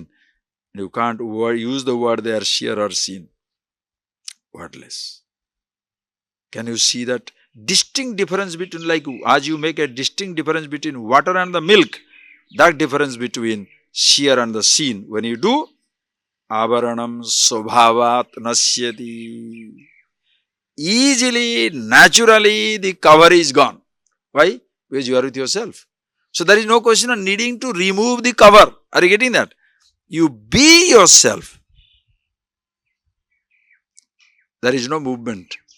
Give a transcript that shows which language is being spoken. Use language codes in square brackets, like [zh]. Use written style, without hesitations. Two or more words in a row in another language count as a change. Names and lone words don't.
[en] You can't use the word there, seer or seen. Wordless. Can you see that distinct difference between, like as you make a distinct difference between water and the milk, that difference between seer and the seen, when you do, [sa] आवरणं स्वभावात् नश्यति. [en] Easily, naturally, the cover is gone. Why? Because you are with yourself. So there is no question of needing to remove the cover. Are you getting that? You be yourself. There is no movement.